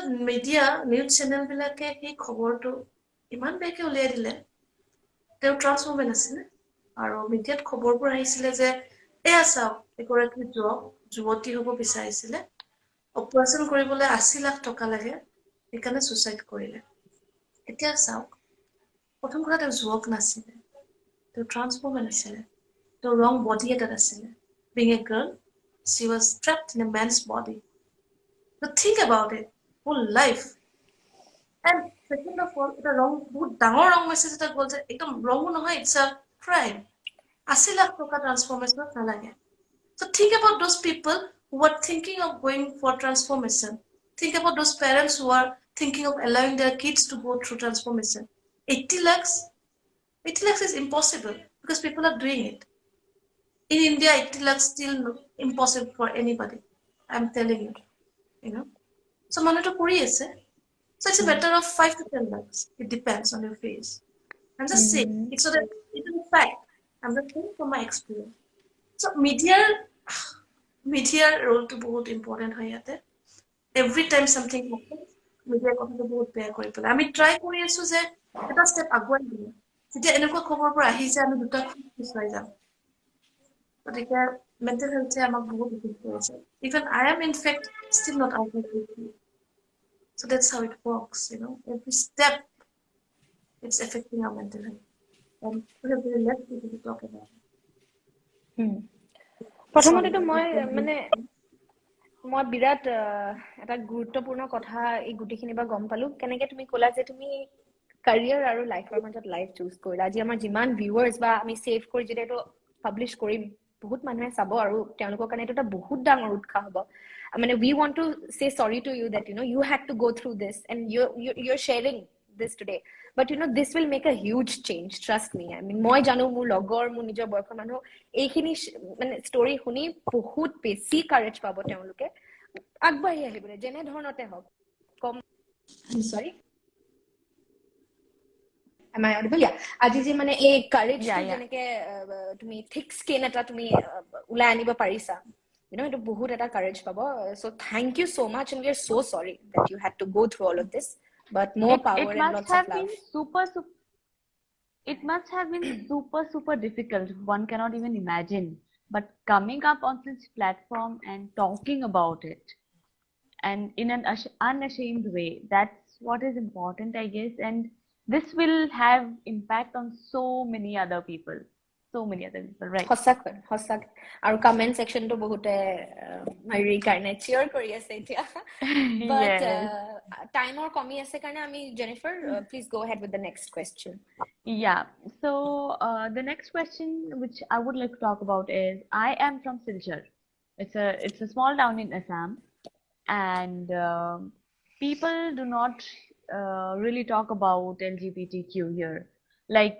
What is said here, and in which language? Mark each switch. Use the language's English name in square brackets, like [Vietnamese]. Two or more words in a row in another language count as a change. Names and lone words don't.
[English] media news [Assamese] চেনেলবিলাকে সেই খবৰটো ইমান বেয়াকৈ উলিয়াই দিলে তেওঁ [English] trans woman [Assamese] আছিলে আৰু মিডিয়াত খবৰবোৰ আহিছিলে যে এয়া চাওক এগৰাকী যুৱতী হ'ব বিচাৰিছিলে অপাৰেশ্যন কৰিবলৈ 80 লাখ টকা লাগে সেইকাৰণে ছুইচাইড কৰিলে এতিয়া চাওক প্ৰথম কথা তেওঁ যুৱক নাছিলে তেওঁ [English] trans woman [Assamese] আছিলে তেওঁ [English] wrong body [Assamese] এটাত আছিলে [English] being a girl she was trapped in a man's body so think about it whole life and second of all [Assamese] এটা ৰং বহুত ডাঙৰ [English] wrong message [Assamese] এটা গ'ল যে একদম ৰঙো নহয় [English] it's a crime [Assamese] 80 লাখ টকা ট্ৰান্সফৰ্মেশ্যনত নালাগে [English] so think about those people who are thinking of going for transformation think about those parents who are thinking of allowing their kids to go through transformation 80 lakhs is impossible because people are doing it in India 80 lakhs still impossible for anybody I'm telling you you know. [Assamese] So monitor কৰি আছে. [English] So it's a matter of 5 to 10 lakhs. It depends on your face. I'm just saying, it's so that it's a fact. I'm just saying from my experience. [Assamese] So [English] media role [Assamese] to बहुत important হয় ইয়াতে. [English] Every time something happens, [Assamese] media কথাটো বহুত বেয়া কৰি পেলাই. আমি try কৰি আছো যে এটা step আগুৱাই দিওঁ. যেতিয়া এনেকুৱা খবৰবোৰ আহিছে আমি দুটা পিছুৱাই যাম. গতিকে [English] mental health [Assamese] আমাক বহুত affect কৰিছে. [English] Even I am in fact still not out of it. So that's how it works, you know. Every step it's affecting our mental health. And we have very less people to talk about it. [Assamese] প্ৰথমতেতো মই বিৰাট এটা গুৰুত্বপূৰ্ণ কথা এই গুটিখিনি বা গম পালো কেনেকে তুমি ক'লা যে তুমি career আৰু লাইফৰ মাজত [English] life choose [Assamese] কৰিলা আজি আমাৰ যিমান ভিউৱাৰ্স বা আমি সেভ কৰি যেতিয়া এইটো পাবলিশ কৰিম বহুত মানুহে চাব আৰু তেওঁলোকৰ কাৰণে এটা বহুত ডাঙৰ উৎসাহ হ'ব মানে [English] we want to say sorry to you that you had to go through this and you're sharing this today but this will make a huge change trust me I mean [Assamese] মই জানো মোৰ লগৰ মোৰ নিজৰ বয়সৰ মানুহ এইখিনি মানে ষ্টৰী শুনি বহুত বেছি কাৰেজ পাব তেওঁলোকে আগবাঢ়ি আহিবলৈ যেনে ধৰণতে হওক কম sorry [English] am I audible yeah [Assamese] আজি যে মানে এই কাৰেজ যেনেকে তুমি [English] thick skin [Assamese] এটা তুমি উলাই আনিব পাৰিছা এটা বহুত এটা কাৰেজ পাব [English] so thank you so much and we are so sorry that you had to go through all of this but more power and lots of love it must have been super difficult one cannot even imagine but coming up on this platform and talking about it and in an unashamed way that's what is important I guess and this will have impact on so many other people right [Assamese] হসাক আৰু [English] comment section [Assamese] বহুতে মাইৰি কাৰণে চিয়াৰ কৰি আছে এতিয়া but টাইমৰ কমি আছে কাৰণে আমি জেনিফাৰ [English] please go ahead with the next question yeah so the next question which I would like to talk about is I am from Silchar it's a small town in Assam and people do not really talk about LGBTQ here like